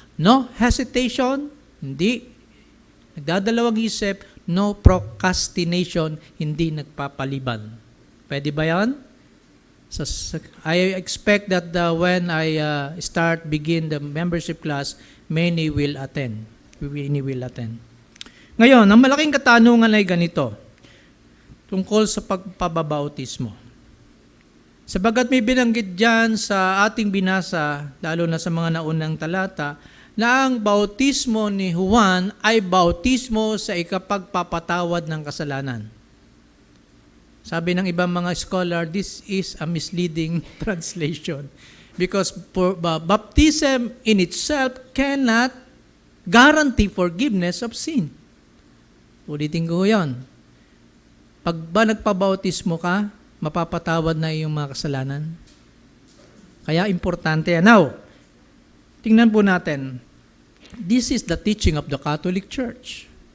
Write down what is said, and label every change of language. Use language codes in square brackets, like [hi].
[en] No hesitation, [tl] hindi. Nagdadalawang isip, [en] no procrastination, [tl] hindi nagpapaliban. Pwede ba yan? [en] So, I expect that when I begin the membership class, many will attend. Many will attend. [tl] Ngayon, ang malaking katanungan ay ganito, tungkol sa pagpabautismo. Sabagat may binanggit dyan sa ating binasa, lalo na sa mga naunang talata, na ang bautismo ni Juan ay bautismo sa ikapagpapatawad ng kasalanan. Sabi ng ibang mga scholar, [en] this is a misleading translation. Because baptism in itself cannot guarantee forgiveness of sin. [tl] Ulitin ko yan. Pag ba nagpabautismo ka, mapapatawad na iyong mga kasalanan. Kaya importante yan. Now, tingnan po natin. [en] This is the teaching of the Catholic Church.